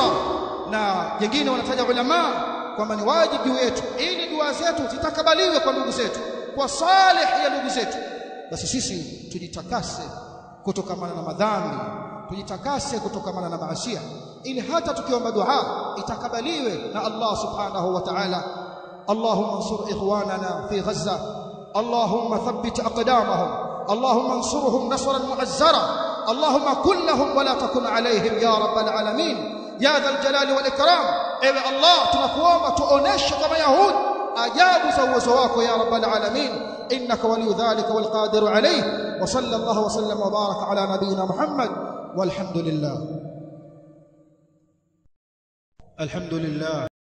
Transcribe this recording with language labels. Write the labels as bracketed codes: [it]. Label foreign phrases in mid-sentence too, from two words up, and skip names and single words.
[sw] Na jingine wanataja ulama kwamba ni wajibu juu yetu, ili dua zetu zitakabaliwe kwa ndugu zetu, kwa salih ya ndugu zetu, basi sisi tujitakase kutokamana na madhambi, tujitakase kutokamana na maasiya, ili hata tukiomba dua itakabaliwe na Allah [ar] سبحانه وتعالى. اللهم انصر إخواننا في غزة، اللهم ثبت أقدامهم، اللهم انصرهم نصرا مؤزرا، اللهم كن لهم ولا تكن عليهم يا رب العالمين يا ذا الجلال والإكرام. [sw] Ewe Allah, tunakuomba tuoneshe kama Yahudi ajabu za uwezo wako [ar] يا رب العالمين، إنك ولي ذلك والقادر عليه. وصلى الله وسلم وبارك على نبينا محمد والحمد لله. Alhamdulillah